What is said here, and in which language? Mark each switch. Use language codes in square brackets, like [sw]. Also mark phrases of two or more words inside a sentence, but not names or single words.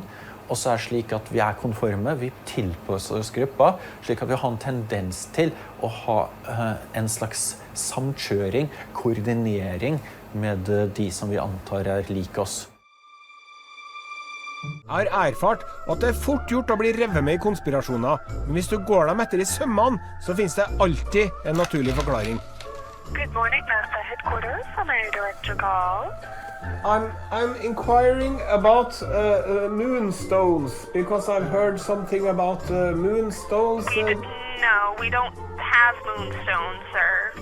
[no] Og så er det slik at vi er konforme, vi tilpasser oss gruppa, slik at vi har en tendens til å ha en slags samkjøring, koordinering med de som vi antar lik oss. Jeg har erfart at det fort gjort å bli revet med i konspirasjoner, men hvis du går dem etter i sømmene, så finnes det alltid en naturlig forklaring. [en] Good morning, NASA headquarters. How may I direct your call? I'm inquiring about moonstones, because I've heard something about moonstones. No, we don't have moonstones, sir.